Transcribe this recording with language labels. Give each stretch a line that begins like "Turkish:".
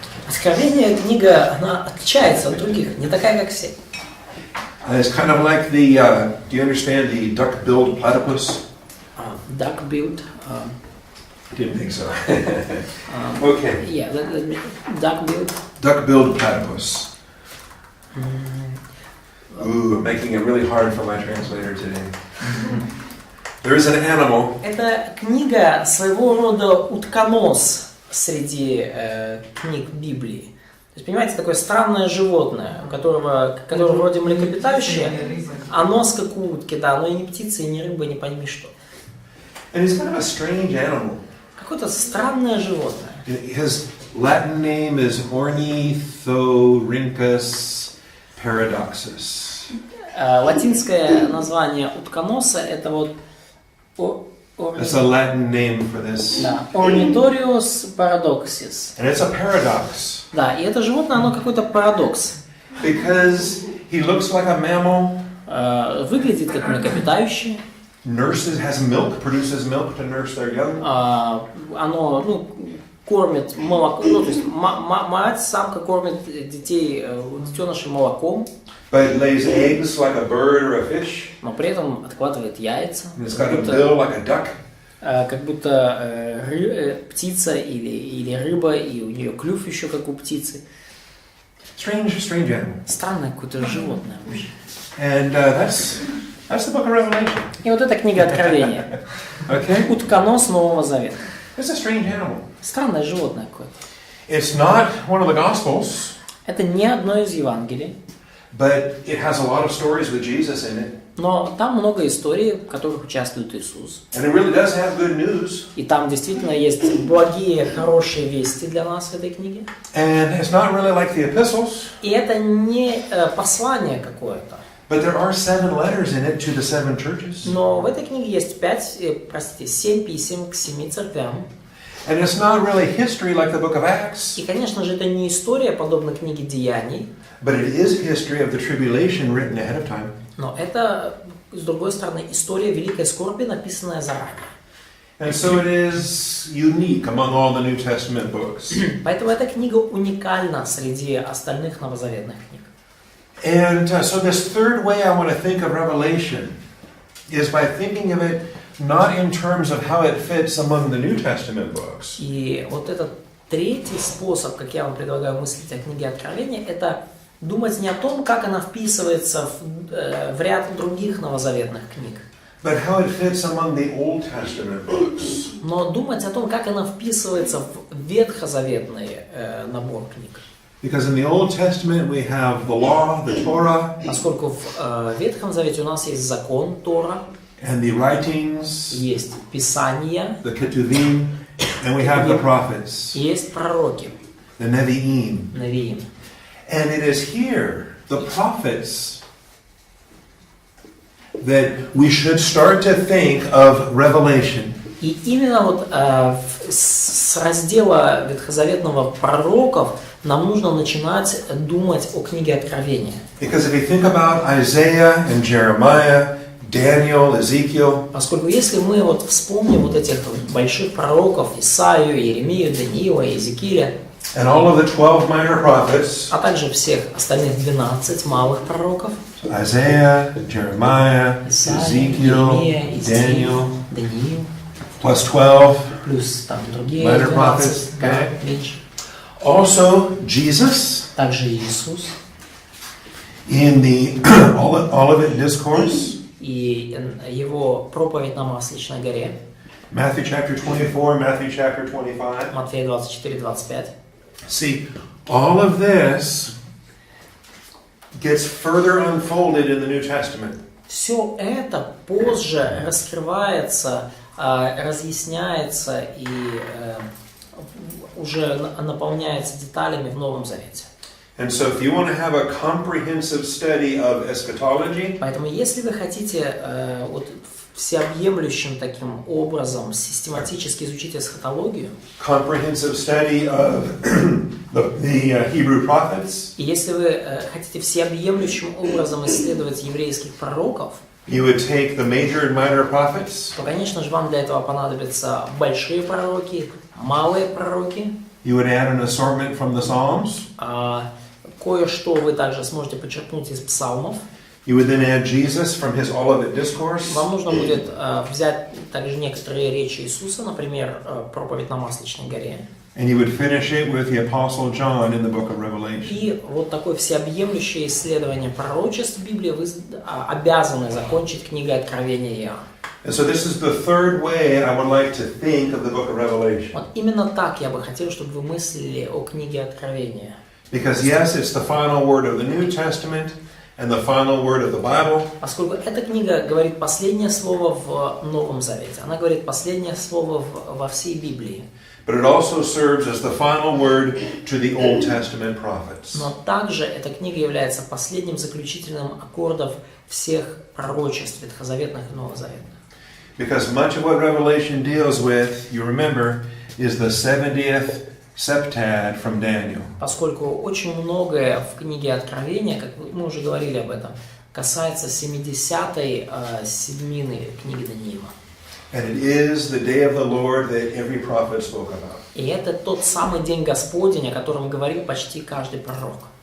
Russian: Откровение книга, она отличается от других, не такая, как все.
English: It's kind of like the, do you understand the duck-billed platypus? Duck-billed. Didn't think so. Okay. Yeah, duck-billed. Duck-billed platypus. Ooh, I'm making it really hard for my translator today. There is an animal.
Russian: Это книга своего рода утконос среди книг Библии. То есть, понимаете, такое странное животное, которое вроде млекопитающее, а нос как у утки, да, но и не птица, и не рыба, не пойми что.
English: And it's kind of a strange animal.
Russian: Какое-то странное животное.
English: His Latin name is Ornithorhynchus paradoxus.
Russian: Латинское название утконоса это вот
English: That's a Latin name for this.
Russian: Да, Ornithorhynchus paradoxus.
English: And it's a paradox.
Russian: Да, и это животное, оно какой-то парадокс.
English: Because he looks like a mammal.
Russian: Выглядит как млекопитающее.
English: Has milk, produces milk to nurse their young.
Russian: Оно кормит молоком, ну, то есть мать, самка кормит детенышей молоком,
English: but it lays eggs like a bird or a fish.
Russian: но при этом откладывает яйца,
English: And it's got a bill like a duck.
Russian: как будто птица или рыба, и у нее клюв еще как у птицы.
English: Strange animal.
Russian: Странное какое-то животное вообще.
English: And that's the book of Revelation.
Russian: И вот эта книга Откровения.
English: Okay?
Russian: Утконос Нового Завета.
English: It's a strange animal.
Russian: Странное животное какое-то.
English: It's not one of the Gospels,
Russian: Это не одно из Евангелий,
English: but it has a lot of stories with Jesus in it.
Russian: но там много историй, в которых участвует Иисус.
English: And it really does have good news.
Russian: И там действительно есть благие, хорошие вести для нас в этой книге.
English: And it's not really like the epistles,
Russian: И это не послание какое-то.
English: but there are 7 letters in it to the 7 churches.
Russian: Но в этой книге есть 7 писем к 7 церквям.
English: And it's not really history like the book of Acts,
Russian: И, конечно же, это не история, подобно книге Деяний,
English: but it is history of the tribulation written ahead of time.
Russian: но это, с другой стороны, история великой скорби, написанная заранее.
English: And so it is unique among all the New Testament books.
Russian: Поэтому эта книга уникальна среди остальных новозаветных книг.
English: And so this third way I want to think of Revelation is by thinking of it not in terms of how it fits among the New Testament books,
Russian: И вот этот третий способ, как я вам предлагаю мыслить о книге Откровения, это думать не о том, как она вписывается в ряд других новозаветных книг,
English: but how it fits among the Old Testament books.
Russian: но думать о том, как она вписывается в ветхозаветный набор книг.
English: Because in the Old Testament we have the law, the Torah,
Russian: Поскольку в Ветхом Завете у нас есть закон Тора,
English: and the writings,
Russian: есть Писание,
English: the Ketuvim, and we have the prophets,
Russian: есть пророки,
English: the Nevi'im.
Russian: Навиим.
English: And it is here, the prophets, that we should start to think of Revelation.
Russian: И именно вот с раздела ветхозаветного пророков нам нужно начинать думать о книге Откровения.
English: Because if you think about Isaiah and Jeremiah, Daniel, Ezekiel,
Russian: Поскольку если мы вот вспомним вот этих больших пророков Исаию, Иеремию, Даниила, Иезекииля,
English: and all of the 12 minor prophets,
Russian: а также всех остальных 12 малых пророков,
English: Isaiah, Jeremiah,
Russian: Исаия,
English: Ezekiel,
Russian: Иеремия, Иезекииль,
English: Daniel,
Russian: Даниил,
English: plus 12,
Russian: плюс там другие
English: Minor
Russian: 12,
English: prophets,
Russian: да,
English: okay.
Russian: меньше.
English: also Jesus
Russian: Также Иисус
English: in the Olivet Discourse,
Russian: и его проповедь на Масличной горе,
English: Matthew chapter 24, Matthew chapter 25.
Russian: Матфея 24-25.
English: See, all of this gets further unfolded in the New Testament.
Russian: Все это позже раскрывается, разъясняется и уже наполняется деталями в Новом Завете.
English: And so if you want to have a comprehensive study of eschatology,
Russian: Поэтому, если вы хотите вот всеобъемлющим таким образом систематически изучить эсхатологию,
English: comprehensive study of the Hebrew prophets,
Russian: и если вы хотите всеобъемлющим образом исследовать еврейских пророков,
English: you would take the major and minor prophets,
Russian: то, конечно же, вам для этого понадобятся большие пророки, малые пророки,
English: you would add an assortment from the Psalms,
Russian: кое-что вы также сможете почерпнуть из псалмов.
English: you would then add Jesus from his Olivet Discourse,
Russian: Вам нужно будет взять также некоторые речи Иисуса, например, проповедь на Масличной горе.
English: and you would finish it with the Apostle John in the book of Revelation.
Russian: И вот такое всеобъемлющее исследование пророчеств Библии вы обязаны закончить книгой Откровения Иоанна.
English: And so this is the third way I would like to think of the book of Revelation.
Russian: Вот именно так я бы хотел, чтобы вы мыслили о книге Откровения.
English: Because yes, it's the final word of the New Testament and the final word of the Bible.
Russian: Поскольку эта книга говорит последнее слово в Новом Завете. Она говорит последнее слово во всей Библии.
English: But it also serves as the final word to the Old Testament prophets.
Russian: Но также эта книга является последним заключительным аккордом всех пророчеств ветхозаветных и новозаветных.
English: Because much of what Revelation deals with, you remember, is the 70th septad from Daniel.
Russian: Поскольку очень многое в книге Откровения, как мы уже говорили об этом, касается 70-й седьмины книги Даниила.
English: And it is the day of the Lord that every prophet spoke about.
Russian: И это тот самый день Господень, о котором говорил почти каждый пророк.